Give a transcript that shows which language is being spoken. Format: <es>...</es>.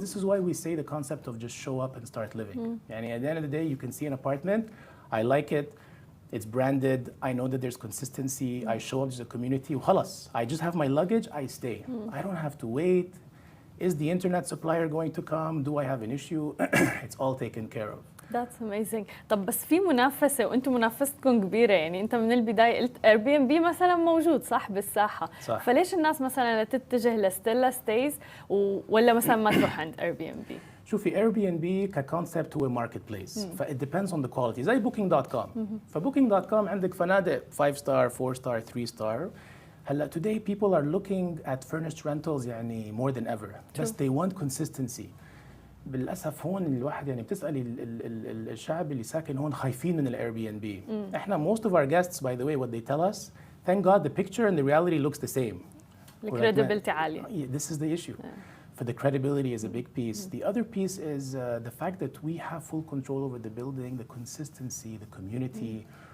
<en>This is why we say the concept of just show up and start living.</en> <ar>يعني</ar> <en>at the end of the day, you can see an apartment, I like it, it's branded, I know that there's consistency, I show up to the community,</en> <ar>وخلص,</ar> <en>I just have my luggage, I stay. I don't have to wait. Is the internet supplier going to come? Do I have an issue? It's all taken care of. That's amazing.</en> <ar>طب بس في منافسة وانتم منافستكم كبيرة، يعني انت من البداية قلت Airbnb مثلا موجود صح بالساحة، صح. فليش الناس مثلا تتجه لستيلا ستيز ولا مثلا ما تروح عند Airbnb؟ شوفي Airbnb ككونسبت هو ماركت بليس، ف</ar> <en>it depends on the quality</en> <ar>زي booking.com. فbooking.com عندك فنادق 5 star 4 star 3 star. هلا</ar> <en>today people are looking at furnished rentals</en> <ar>يعني</ar> <en>more than ever.</en> <ar>بس</ar> <en>they want consistency.</en> <ar>بالاسف هون الواحد يعني بتسالي الشعب اللي ساكن هون خايفين من الاير بي ان بي. احنا</ar> <en>most of our guests by the way what they tell us, thank God the picture and the reality looks the same.</en> <ar>الكريديبيلتي عالية.</ar> <en>This is the issue. For the credibility is a big piece. The other piece is the fact that we have full control over the building, the consistency, the community.</en>